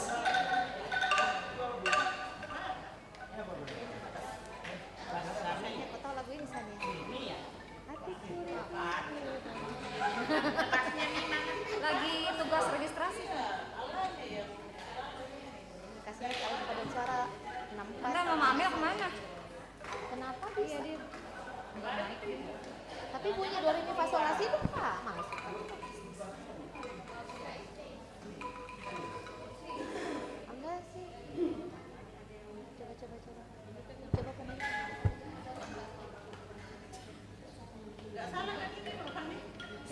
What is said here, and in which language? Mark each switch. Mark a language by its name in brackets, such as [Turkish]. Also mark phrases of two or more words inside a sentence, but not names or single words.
[Indonesian] Lagi tugas registrasi. Kasihnya kalau pada suara 64. Enggak, Mama Amel kemana? Kenapa bisa? Tapi bunyi do re mi fa sol la si itu Pak, masuk. Enggak sih. Coba. Coba penuh. Enggak salah kan ini kalau kami.